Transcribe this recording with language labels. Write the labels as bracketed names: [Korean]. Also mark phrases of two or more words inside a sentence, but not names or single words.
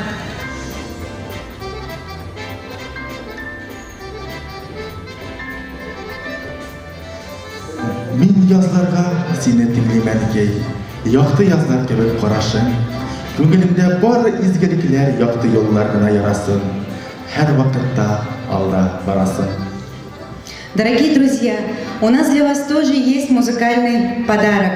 [Tatar] Мин язларга сине тиңлеймен кей, якты язлар кебек карашың. Күңелемдә бары изгелекләр якты юллар гына ярасын. Һәр вакытта алда барасың. [Russian] Дорогие друзья, у нас для вас тоже есть музыкальный подарок.